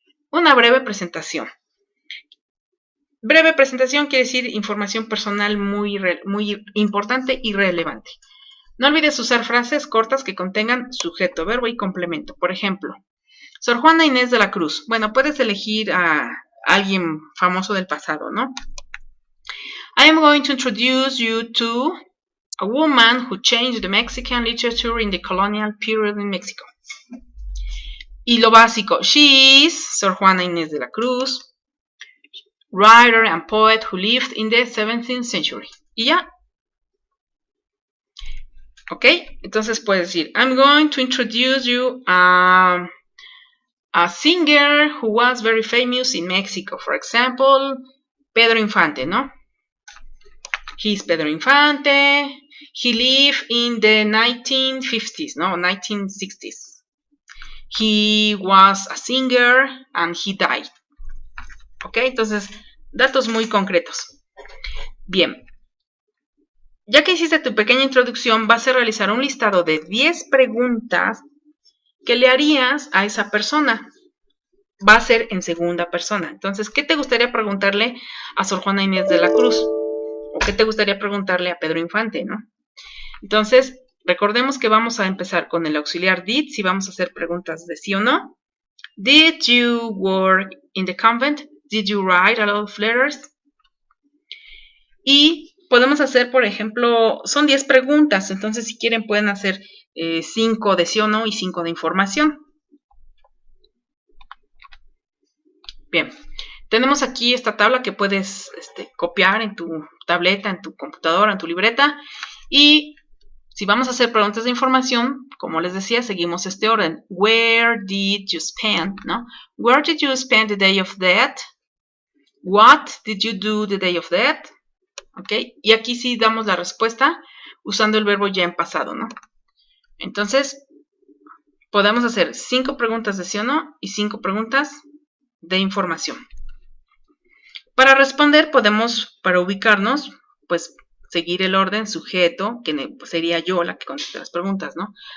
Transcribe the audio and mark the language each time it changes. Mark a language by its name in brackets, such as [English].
[Spanish] Una breve presentación. Breve presentación quiere decir información personal muy importante y relevante. No olvides usar frases cortas que contengan sujeto, verbo y complemento. Por ejemplo, Sor Juana Inés de la Cruz. Bueno, puedes elegir a alguien famoso del pasado, ¿no? [English] I am going to introduce you to a woman who changed the Mexican literature in the colonial period in Mexico. [Spanish] Y lo básico, [English] she is Sor Juana Inés de la Cruz, writer and poet who lived in the 17th century. [Spanish] Y ya. Ok, entonces puedes decir, [English] I'm going to introduce you a singer who was very famous in Mexico. For example, Pedro Infante, ¿no? He's Pedro Infante. He lived in the 1950s, no, 1960s. He was a singer and he died. [Spanish] Ok, entonces, datos muy concretos. Bien. Ya que hiciste tu pequeña introducción, vas a realizar un listado de 10 preguntas que le harías a esa persona. Va a ser en segunda persona. Entonces, ¿qué te gustaría preguntarle a Sor Juana Inés de la Cruz? ¿O qué te gustaría preguntarle a Pedro Infante, no? Entonces, recordemos que vamos a empezar con el auxiliar did, si vamos a hacer preguntas de sí o no. [English] Did you work in the convent? Did you write a lot of letters? [Spanish] Y podemos hacer, por ejemplo, son 10 preguntas, entonces si quieren pueden hacer 5 de sí o no y 5 de información. Bien, tenemos aquí esta tabla que puedes copiar en tu tableta, en tu computadora, en tu libreta. Y si vamos a hacer preguntas de información, como les decía, seguimos este orden. [English] Where did you spend? ¿No? Where did you spend the day of death? What did you do the day of death? [Spanish] ¿Ok? Y aquí sí damos la respuesta usando el verbo ya en pasado, ¿no? Entonces, podemos hacer 5 preguntas de sí o no y 5 preguntas de información. Para responder podemos, para ubicarnos, pues seguir el orden sujeto, que sería yo la que conteste las preguntas, ¿no?